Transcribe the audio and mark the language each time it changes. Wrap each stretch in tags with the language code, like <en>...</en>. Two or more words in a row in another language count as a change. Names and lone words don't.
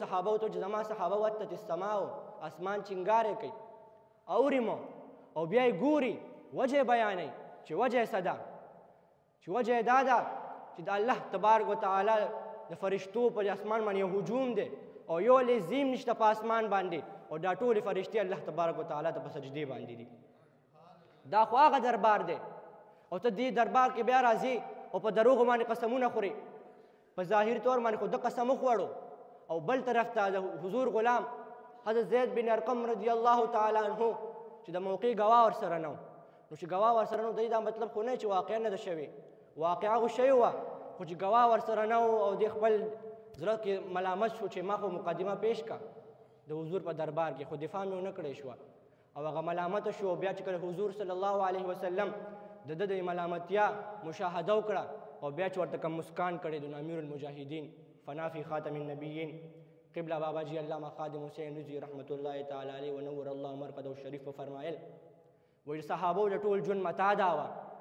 <ps>صحابه ته چې زما صحابه</ps> <ar>وتت السماء</ar> <ps>اسمان چنګارې کوي اوري مو او بیا یې ګوري وجه بیانوي چې وجه څه ده چې وجه دا ده چې د الله تبارک وتعالی د فرشتو په اسمان باندې یو هجوم دی او یو لزیم نشته په اسمان باندې او دا ټولې فرشتې الله تبارک وتعالی ته په سجدې باندې دي دا خو هغه دربار دی او ته دې دربار کې بیا راځې او په دروغو باندې قسمونه خورې په ظاهري طور باندې خو د قسم وخوړو او بل طرف ته د حضور غلام حضرت زید بن ارقم</ps> <ar>رضی الله تعالی عنه</ar> <ps>چې د موقع ګواه ورسره نه نو چې ګواه ورسره نه دی دا مطلب خو نه چې واقعا نه ده شوې واقعه خو شوې وه خو چې ګواه ورسره نه او د خپل زړه کې ملامت شو چې ما خو مقدمه پیش کا د حضور په دربار کې خو دفاع مې ونه کړې شوه او هغه ملامت شو بیا چې کله حضور</ps> <ar>صلی الله علیه وسلم</ar> <ps>د ده د ملامتیا مشاهده وکړه او بیا چې ورته کوم مسکان کړی د</ps> <ar>امیر المجاهدین فنا فی خاتم النبیین</ar> <ps>قبله بابا جی علامه خادم حسین رضی</ps> <ar>رحمت الله تعالی علیه ونور الله مرقده الشریف</ar> <ps>په فرمایل وایي صحابو د ټول ژوند متا دا وه</ps>